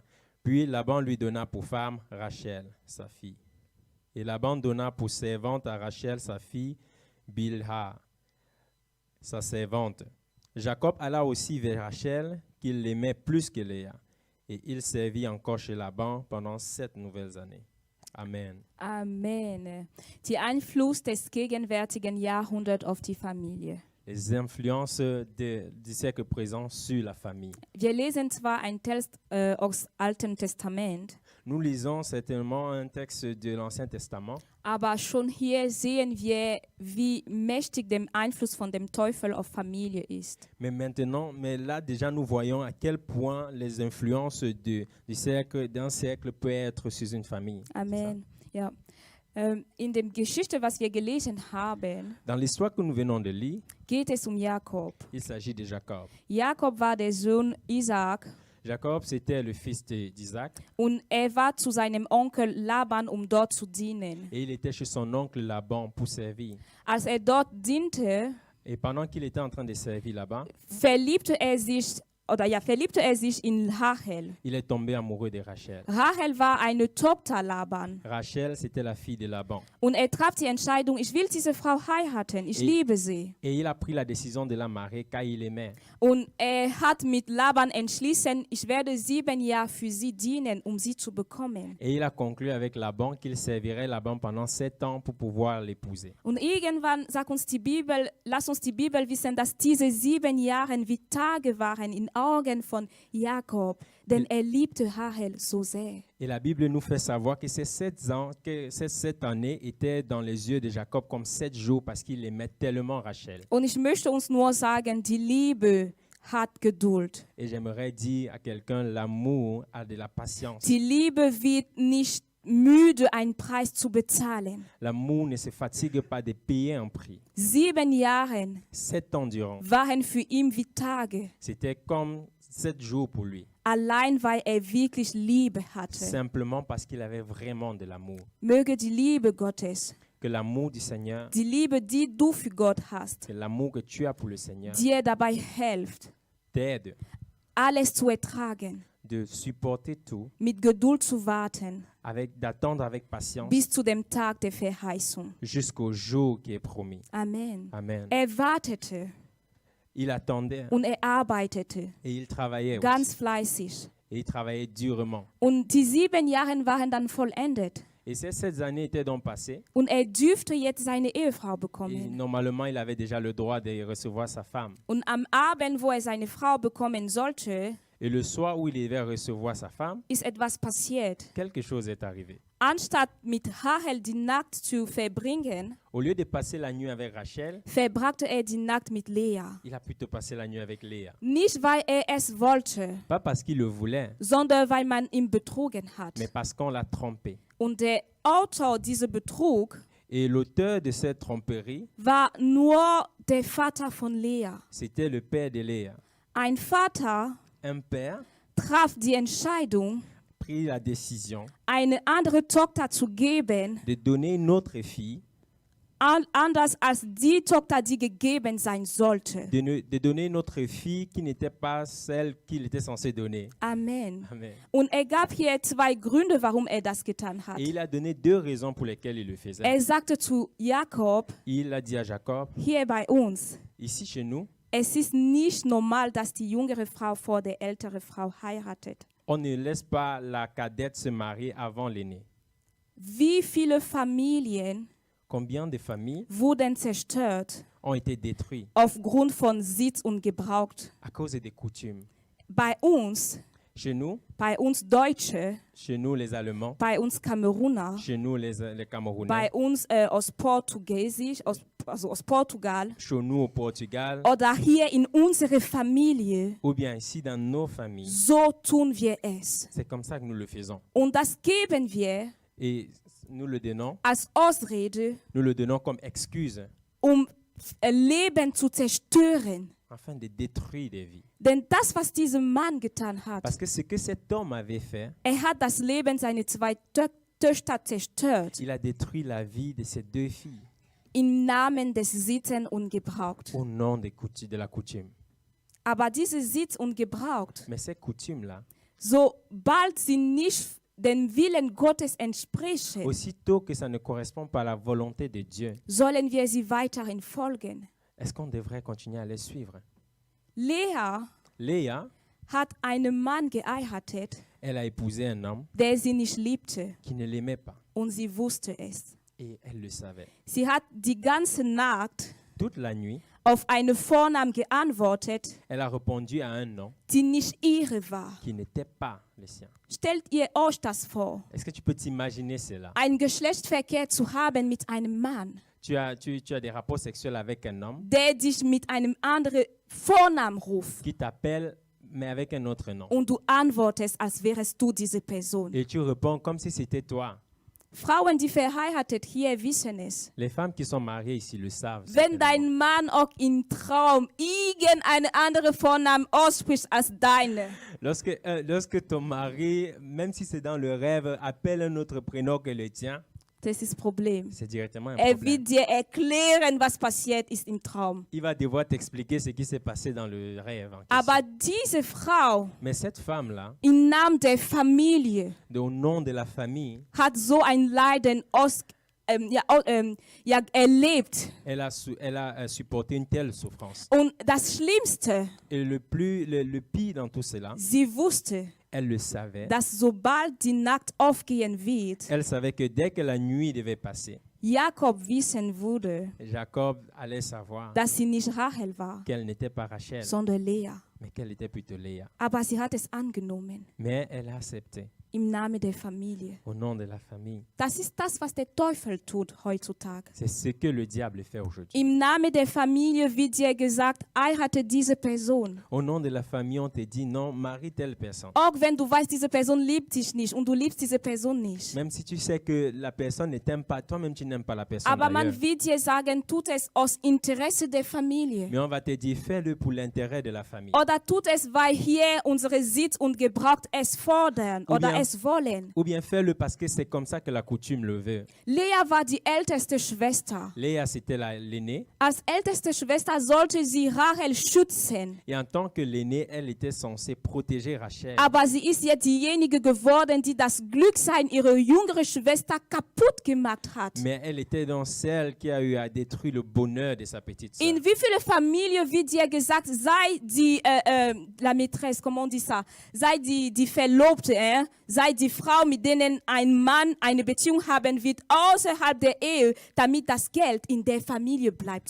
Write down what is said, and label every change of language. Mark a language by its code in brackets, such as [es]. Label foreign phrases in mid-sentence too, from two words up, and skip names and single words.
[fr] Puis Laban lui donna pour femme Rachel, sa fille. Et Laban donna pour servante à Rachel, sa fille, Bilha, sa servante. Jacob alla aussi vers Rachel, qu'il l'aimait plus que Léa. Et il servit encore chez Laban pendant 7 nouvelles années. Amen. Amen. [de] Die Einfluss des gegenwärtigen Jahrhunderts auf die Familie. [fr] Les influences du siècle présent sur la famille. [de] Wir lesen zwar einen Text aus Alten Testament, [fr] Nous lisons certainement un texte de l'Ancien Testament, [de] aber schon hier sehen wir, wie mächtig der Einfluss von dem Teufel auf Familie ist. [fr] mais là déjà nous voyons à quel point les influences d'un siècle peuvent être sur une famille. [de] Amen. Ja. In der Geschichte, was wir gelesen haben, [fr] Dans l'histoire que nous venons de lire, [de] geht es Jakob. [fr] il s'agit de Jacob. [de] Jakob war der Sohn Isaak [fr] Jacob, c'était le fils d'Isaac [de] und war zu seinem Onkel Laban, dort zu dienen. [fr] et il était chez son oncle Laban pour servir. [de] Als dort diente, [fr] Et pendant qu'il était en train de servir là-bas, [de] verliebte er sich in Rachel. [fr] il est tombé amoureux de Rachel. [de] Rachel war eine Tochter Laban. [fr] Rachel, c'était la fille de Laban. [de] Und traf die Entscheidung, ich will diese Frau heiraten, ich liebe sie. [fr] Et il a pris la décision de la marier car il l'aimait. [de] Und hat mit Laban entschlossen, ich werde 7 Jahre für sie dienen, sie zu bekommen. [fr] Et il a conclu avec Laban qu'il servirait Laban pendant 7 ans pour pouvoir l'épouser. [de] Und irgendwann sagt uns die Bibel, lass uns die Bibel wissen, dass diese 7 Jahre wie Tage waren in Augen von Jakob, denn liebte Rachel so sehr. [fr] Et la Bible nous fait savoir que ces 7 années étaient dans les yeux de Jacob comme 7 jours parce qu'il aimait tellement Rachel. [de] Und ich möchte uns nur sagen, die Liebe hat Geduld. [fr] Et j'aimerais dire à quelqu'un, l'amour a de la patience. [de] Die Liebe wird nicht müde, einen Preis zu bezahlen. [fr] L'amour ne se fatigue pas de payer un prix. [de] 7 Jahre [fr] 7 ans durant, [de] waren für ihn wie Tage, [fr] c'était comme 7 jours pour lui. [de] allein weil wirklich Liebe hatte. [fr] Simplement parce qu'il avait vraiment de l'amour. [de] Möge die Liebe Gottes, [fr] Que l'amour du Seigneur, [de] die Liebe, die du für Gott hast, [fr] que l'amour que tu as pour le Seigneur [de] dir dabei hilft, [fr] t'aide [de] alles zu ertragen, [fr] de supporter tout, [de] mit Geduld zu warten, [fr] d'attendre avec patience [de] bis zu dem Tag der Verheißung. [fr] jusqu'au jour qui est promis. [de] Amen. [fr] Amen. [de] Wartete [fr] Il attendait [de] und arbeitete [fr] et il travaillait [de] ganz [fr] aussi. [de] fleißig. [fr] Et il travaillait durement. [de] Und die 7 Jahre waren dann vollendet. [fr] Et ces 7 années étaient donc passées. [de] Und dürfte jetzt seine Ehefrau [fr] Et [de] bekommen. [fr] normalement, il avait déjà le droit de recevoir sa femme. [de] Und am Abend, wo seine Frau bekommen sollte, [fr] Et le soir où il devait recevoir sa femme, [de] ist etwas passiert. [fr] quelque chose est arrivé. [de] Anstatt mit Rachel die Nacht zu verbringen, [fr] Au lieu de passer la nuit avec Rachel, [de] verbrachte die Nacht mit Lea. [fr] il a plutôt passé la nuit avec Léa. [de] Nicht, weil es wollte, [fr] Pas parce qu'il le voulait, [de] sondern weil man ihn betrogen hat. [fr] mais parce qu'on l'a trompé. [de] Und der Autor dieser Betrug [fr] Et l'auteur de cette tromperie, [de] war nur der Vater von Lea. [fr] c'était le père de Léa. [de] Ein Vater [fr] Un père [de] traf die Entscheidung, [fr] prit la décision [de] eine andere Tochter zu geben, [fr] de donner une autre fille, [de] anders als die Tochter, die gegeben sein sollte. [fr] de donner une autre fille qui n'était pas celle qu'il était censé donner. [de] Amen. [fr] Amen. [de] Und gab hier 2 Gründe, warum das getan hat. [fr] Et il a donné 2 raisons pour lesquelles il le faisait. [de] Sagte zu Jakob, [fr] Il a dit à Jacob, [de] hier bei uns, [fr] ici chez nous, [de] es ist nicht normal, dass die jüngere Frau vor der älteren Frau heiratet. [fr] on ne laisse pas la cadette se marier avant l'aîné. [de] Wie viele Familien [fr] Combien de familles [de] wurden zerstört [fr] ont été détruites [de] aufgrund von Sitz und Gebrauch? [fr] à cause des coutumes? [de] Bei uns [fr] Chez nous les Allemands, [de] bei uns Kameruner, [fr] chez nous les Camerounais, [de] bei uns aus Portugiesisch, aus Portugal, [fr] chez nous au Portugal, [de] oder hier in unserer Familie, [fr] ou bien ici dans nos familles. [de] so tun wir es. [fr] C'est comme ça que nous le faisons. [de] Und das geben wir [fr] Et nous le donnons comme excuse [de] Leben zu zerstören. [fr] afin de détruire des vies. [de] Denn das, was dieser Mann getan hat, [fr] Parce que ce que cet homme avait fait, [de] hat das Leben seiner 2 Töchter zerstört. [fr] Il a détruit la vie de ses 2 filles [de] Im Namen des Sitten und Gebraucht. [fr] au nom de la coutume. [de] Aber diese Sitz und Gebraucht, [fr] Mais ces coutumes-là, [de] sobald sie nicht dem Willen Gottes entsprechen, [fr] aussitôt que ça ne correspond pas à la volonté de Dieu, [de] sollen wir sie weiterhin folgen. [fr] est-ce qu'on devrait continuer à les suivre? [de] Lea [fr] Léa, [de] hat einen Mann geheiratet, [fr] elle a épousé un homme [de] der sie nicht liebte, [fr] qui ne l'aimait pas [de] und sie wusste es. [fr] et elle le savait. [de] Sie hat die ganze Nacht [fr] Toute la nuit, [de] auf einen Vornamen geantwortet, [fr] elle a répondu à un nom [de] die nicht ihre war. [fr] qui n'était pas le sien. [de] Stellt ihr euch das vor, [fr] Est-ce que tu peux t'imaginer cela? [de] einen Geschlechtsverkehr zu haben mit einem Mann, [fr] Tu as des rapports sexuels avec un homme [de] der dich mit einem anderen Vornamen ruft, [fr] qui t'appelle mais avec un autre nom. [de] und du antwortest, als wärst du diese Person. [fr] Et tu réponds comme si c'était toi. [de] Frauen, die verheiratet hier, wissen es. [fr] Les femmes qui sont mariées ici le savent. [de] Wenn dein Mann auch im Traum irgendeinen anderen Vornamen ausspricht als deine, [fr] Lorsque ton mari, même si c'est dans le rêve, appelle un autre prénom que le tien, [de] das ist das Problem. [fr] c'est directement un [de] Er [fr] problème. [de] wird dir erklären, was passiert ist im Traum. [fr] Il va devoir t'expliquer ce qui s'est passé dans le rêve. En question. [de] Aber diese Frau [fr] Mais cette femme-là, [de] im Namen der Familie [fr] au nom de la famille, [de] hat so ein Leiden erlebt. [fr] elle a supporté une telle souffrance. [de] Und das Schlimmste, [fr] Et le pire dans tout cela, [de] sie wusste, [fr] elle le savait. [de] dass sobald die Nacht aufgehen wird, [fr] Elle savait que dès que la nuit devait passer, [de] Jakob wissen würde, [fr] Jacob allait savoir [de] dass sie nicht Rachel war, [fr] qu'elle n'était pas Rachel, [de] sondern Lea. [fr] mais qu'elle était plutôt Léa. [de] Aber sie hat es angenommen, [fr] Mais elle a accepté [de] im Namen der Familie. [fr] au nom de la famille. [de] Das ist das, was der Teufel tut heutzutage. [fr] C'est ce que le diable fait aujourd'hui. [de] Im Namen der Familie wird dir gesagt, heirate diese Person. [fr] Au nom de la famille, on te dit non, marie telle personne. [de] Auch wenn du weißt, diese Person liebt dich nicht und du liebst diese Person nicht. [fr] Même si tu sais que la personne ne t'aime pas, toi-même tu n'aimes pas la personne. [de] Aber man [fr] d'ailleurs. [de] wird dir sagen, tut es aus Interesse der Familie. [fr] Mais on va te dire, fais-le pour l'intérêt de la famille. [de] Oder tut es, weil hier unsere Sitz und Gebrauch es fordern oder [fr] bien- [de] es wollen. [fr] Ou bien fais-le parce que c'est comme ça que la coutume le veut. [de] Lea war die älteste Schwester. [fr] Léa, c'était l'aînée. [de] Als älteste Schwester sollte sie Rachel schützen. [fr] Et en tant que l'aînée, elle était censée protéger Rachel. [de] Aber sie ist jetzt diejenige geworden, die das Glücksein ihrer jüngeren Schwester kaputt gemacht hat. [fr] Mais elle était dans celle qui a eu à détruire le bonheur de sa petite sœur. [de] In wie viele Familien wird dir gesagt, sei die [fr] la maîtresse, comment on dit ça? [de] Sei die Verlobte, sei die Frau, mit denen ein Mann eine Beziehung haben wird außerhalb der Ehe, damit das Geld in der Familie bleibt.